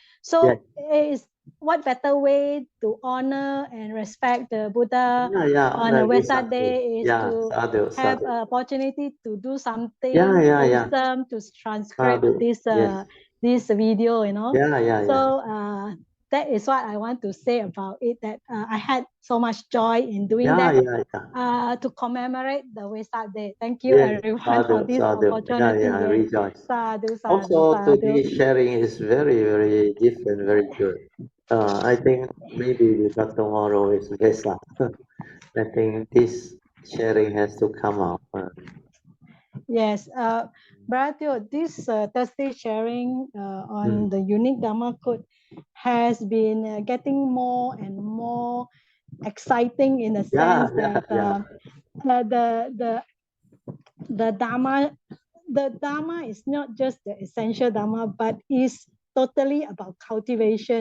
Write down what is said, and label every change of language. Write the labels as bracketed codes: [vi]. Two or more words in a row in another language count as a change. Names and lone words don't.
[en] So is what better way to honor and respect the Buddha on a Vesak Day is to have an opportunity to do something wholesome to transcribe this video, So that is what I want to say about it, that I had so much joy in doing that. To commemorate the Vesak Day. Thank you everyone for this opportunity. Rejoice. [pi] Sadhu, sadhu, [en] Also, sadhu. today's sharing is very, very different, very good. I think maybe because tomorrow is Vesak. I think this sharing has to come out. Yes, Bratio, this Thursday sharing on the unique Dharma code has been getting more and more exciting in the sense that the Dharma is not just the essential Dharma, but is totally about cultivation.